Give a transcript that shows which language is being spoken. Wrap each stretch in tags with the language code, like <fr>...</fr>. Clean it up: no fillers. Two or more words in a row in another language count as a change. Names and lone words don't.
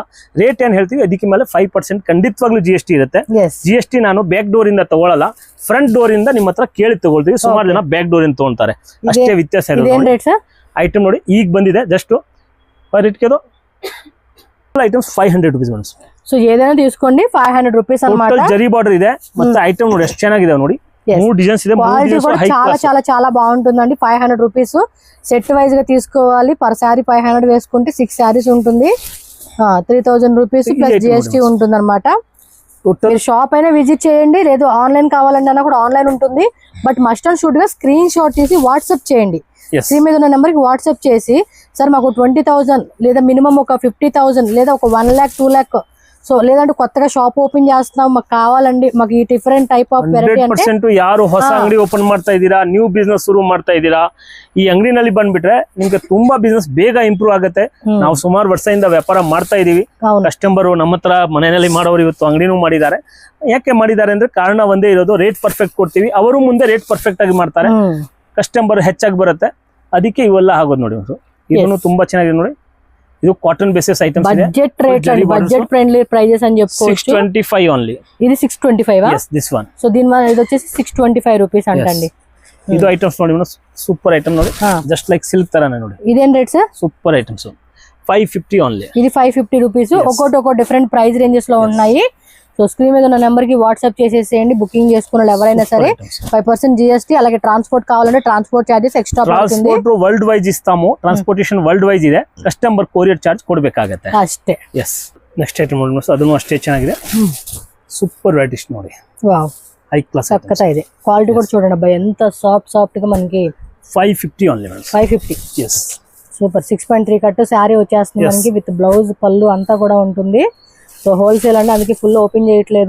<kn>ರೇಟ್ ಏನ್ ಹೇಳ್ತೀವಿ ಅದಕ್ಕೆ ಮೇಲೆ 5% ಖಂಡಿತವಾಗ್ಲೂ GST ಇರುತ್ತೆ. GST ನಾನು</kn> <en>back door</en> <kn>ಇಂದ ತಗೊಳ್ಳಲ್ಲ,</kn> <en>front door</en> <kn>ಇಂದ ನಿಮ್ಮ ಹತ್ರ ಕೇಳಿ ತಗೊಳ್ತೀವಿ. ಸುಮಾರು ಜನ</kn> <en>back door</en> <kn>ಇಂದ ತಗೊಳ್ತಾರೆ, ಅಷ್ಟೇ ವ್ಯತ್ಯಾಸ ಇರುತ್ತೆ. ಐಟಮ್ ನೋಡಿ ಈಗ ಬಂದಿದೆ ಜಸ್ಟ್ ರೇಟ್ಗೆ ಐಟಮ್ಸ್ 500</kn> <en>rupees madam.</en> <te>సో ఏదైనా తీసుకోండి 500 రూపీస్ అన్నమాట.</te> <kn>జరీ బార్డర్ ಇದೆ, ಮತ್ತೆ ఐటమ్ ನೋಡಿ ಎಷ್ಟು ಚೆನ್ನಾಗಿದೆ ನೋಡಿ. 3 డిజైన్స్ ಇದೆ,</kn> <te>చాలా చాలా చాలా బాగుంటుందండి. 500 రూపీస్</te> <en>set wise</en> <te>గా తీసుకోవాలి.</te> <en>per saree</en> <te>500 వేసుకుంటే 6 సారీస్ ఉంటుంది. 3000</te> <en>rupees plus</en> <te>GST ఉంటుంది అనమాట. మీరు షాప్ అయినా విజిట్ చేయండి, లేదు ఆన్లైన్ కావాలన్నా కూడా ఆన్లైన్ ఉంటుంది.</te> <en>but must and should</en> <te>గా స్క్రీన్ షాట్ తీసి వాట్సాప్ చేయండి. స్క్రీన్ మీద ఉన్న నెంబర్ కి వాట్సాప్ చేసి, సార్ మాకు 20,000 లేదా మినిమం ఒక 50,000 లేదా ఒక 1 lakh 2 lakh, సో లేదంటే కొత్తగా</te> <en>shop open</en> <te>చేస్తున్నాం మాకు కావాలండి, మాకు ఈ</te> <en>different type of variety</en> <te>అంటే</te> <kn>ಯಾರು ಹೊಸ ಅಂಗಡಿ ಓಪನ್ ಮಾಡ್ತಾ ಇದ್ದೀರಾ,</kn> <en>new business</en> <kn>ಶುರು ಮಾಡ್ತಾ ಇದ್ದೀರಾ, ಈ ಅಂಗಡಿನಲ್ಲಿ ಬಂದ್ಬಿಟ್ರೆ ನಿಮ್ಗೆ ತುಂಬಾ ಬಿಸ್ನೆಸ್ ಬೇಗ ಇಂಪ್ರೂವ್ ಆಗುತ್ತೆ. ನಾವು ಸುಮಾರು ವರ್ಷದಿಂದ ವ್ಯಾಪಾರ ಮಾಡ್ತಾ ಇದೀವಿ. ಕಸ್ಟಮರ್ ನಮ್ಮ ಹತ್ರ ಮನೆಯಲ್ಲಿ ಮಾಡೋರು ಇವತ್ತು ಅಂಗಡಿನೂ ಮಾಡಿದ್ದಾರೆ. ಯಾಕೆ ಮಾಡಿದ್ದಾರೆ ಅಂದ್ರೆ ಕಾರಣ ಒಂದೇ ಇರೋದು,</kn> <en>rate perfect</en> <kn>ಕೊಡ್ತೀವಿ. ಅವರು ಮುಂದೆ</kn> <en>rate perfect</en> <kn>ಆಗಿ ಮಾಡ್ತಾರೆ, ಕಸ್ಟಮರ್ ಹೆಚ್ಚಾಗಿ ಬರುತ್ತೆ. ಅದಕ್ಕೆ ಇವೆಲ್ಲ ಆಗೋದು ನೋಡಿ. ಇದನ್ನು ತುಂಬಾ ಚೆನ್ನಾಗಿದೆ ನೋಡಿ. ಇದು</kn> <en>cotton basis items</en> <kn>ಇದೆ.</kn> <en>budget rate</en> <te>అండి,</te> <en>budget friendly prices</en> <te>అని చెప్పుకోవచ్చు. 625 ఓన్లీ. ఇది 625</te> <en>yes this one.</en> <te>సో దీని ఇది వచ్చేసి 625 రూపీస్ అంటండి.</te> <kn>ಇದು ಐಟಮ್ಸ್ ನೋಡಿ</kn> <en>super item</en> <kn>ನೋಡಿ,</kn> <en>just like silk</en> <kn>ತರಾನೇ ನೋಡಿ.</kn> <te>ఇదేం రేట్ సార్?</te> <en>super items</en> <te>550 ఓన్లీ. ఇది 550 రూపీస్. ఒక్కొక్క</te> <en>different price ranges</en> <te>లో ఉన్నాయి. సో స్క్రీన్ మీద ఉన్న నెంబర్ కి వాట్సాప్ చేసేసేయండి. బుకింగ్ చేసుకున్న ఎవరైనా సరే 5% GST, అలాగే ట్రాన్స్పోర్ట్ కావాలంటే</te> <en>transport charges extra</en> <te>పడుతుంది.</te> <en>transport world wise</en> <te>ఇస్తాము,</te> <en>transportation world wise</en> <te>ಇದೆ.</te> <en>customer courier charge</en> <kn>ಕೊಡಬೇಕಾಗುತ್ತೆ ಅಷ್ಟೇ.</kn> <en>yes next item</en> <kn>ನೋಡಿ, ಅದನ್ನು ಅಷ್ಟೇ ಚೆನ್ನಾಗಿದೆ.</kn> <en>super varieties ನೋಡಿ. వావ్, high class</en> <te>చక్కగా ಇದೆ. క్వాలిటీ కూడా చూడండి అబ్బాయి, ఎంత సాఫ్ట్ గా మనకి. 550</te> <en>only madam.</en> <te>550</te> <en>yes.</en> <te>సూపర్. 6.3</te> <en>cut saree</en> <te>వచ్చేస్తుంది మనకి,</te> <en>with blouse</en> <te>పళ్ళు అంతా కూడా ఉంటుంది. సో హోల్సేల్ అంటే అందుకే</te> <en>full open</en> <te>చేయట్లేదు.</te>